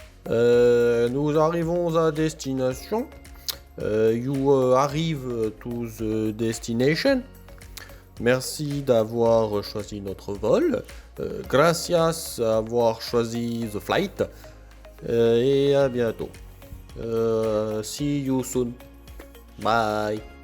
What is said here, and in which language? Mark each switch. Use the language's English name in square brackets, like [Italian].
[French] Nous arrivons à destination. [English] You arrive to the destination. [French] Merci d'avoir choisi notre vol. [Spanish] Gracias [French] d'avoir choisi [English] the flight. [French] Et à bientôt. [English] See you soon. Bye.